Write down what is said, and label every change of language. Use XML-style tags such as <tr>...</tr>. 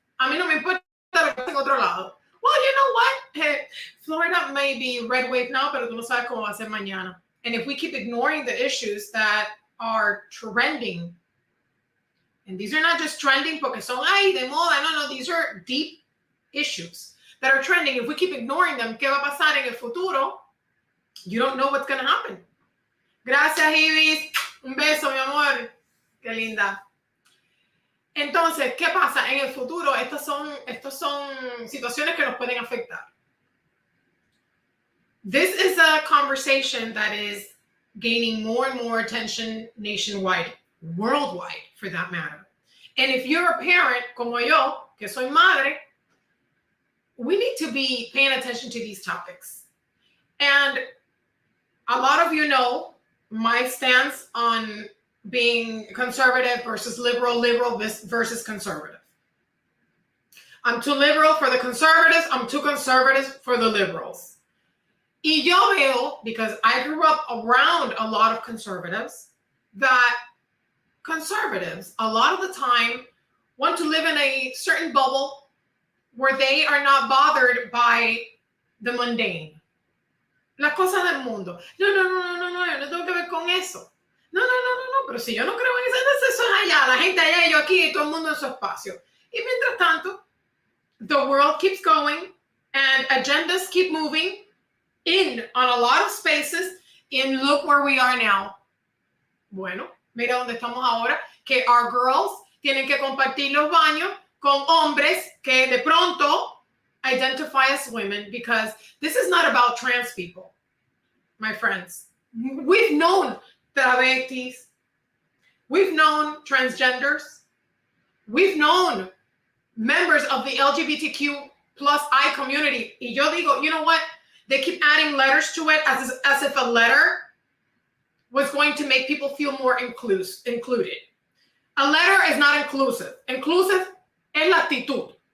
<es>A mí no me importa lo que pasa en otro lado.</es> <en>Well, you know what? Florida may be red wave now,</en> <es>pero tú no sabes cómo va a ser mañana.</es> <en>And if we keep ignoring the issues that are trending, and these are not just trending</en> <es>porque son, ay, de moda, no,</es> <en>these are deep issues that are trending. If we keep ignoring them,</en> <es>¿qué va a pasar en el futuro?</es> <en>You don't know what's going to happen.</en> <es>Gracias, Ibis. Un beso, mi amor. Qué linda. Entonces, ¿qué pasa? En el futuro, estos son situaciones que nos pueden afectar.</es> <en>This is a conversation that is gaining more and more attention nationwide, worldwide, for that matter. And if you're a parent,</en> <es>como yo, que soy madre,</es> <en>we need to be paying attention to these topics. And a lot of you know my stance on being conservative versus liberal versus conservative. I'm too liberal for the conservatives. I'm too conservative for the liberals.</en> <es>Y yo veo,</es> <en>because I grew up around a lot of conservatives, that conservatives, a lot of the time, want to live in a certain bubble where they are not bothered by the mundane.</en> <es>Las cosas del mundo. No, yo no tengo que ver con eso. No, pero si yo no creo en eso es allá, la gente allá y yo aquí y todo el mundo en su espacio. Y mientras tanto,</es> <en>the world keeps going and agendas keep moving on a lot of spaces, and look where we are now.</en> <es>Bueno, mira dónde estamos ahora, que</es> <en>our girls</en> <es>tienen que compartir los baños con hombres que de pronto</es> <en>identify as women, because this is not about trans people, my friends. We've known travestis, we've known transgenders, we've known members of the LGBTQ plus I community.</en> <es>Y yo digo,</es> <en>you know what? They keep adding letters to it as if a letter was going to make people feel more included. A letter is not inclusive.</en> <es>Inclusive es la actitud.</es>